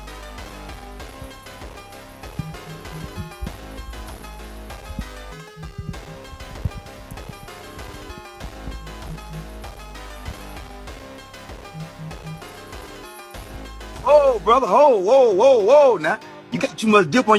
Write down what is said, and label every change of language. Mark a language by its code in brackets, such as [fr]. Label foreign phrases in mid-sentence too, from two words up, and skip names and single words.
[en] Oh, brother, whoa, now. You got too much dip on your chip. [am] ወይኔ ምን ሆኜ ነው የተኛሁት? ሳላስበው ተኛሁ። [en] You got too much dip on your chip. [am] ያስጠላ ኦሬ ነው ሰው [en] Oh, brother, whoa, whoa, whoa, now. You got too much dip on your chip.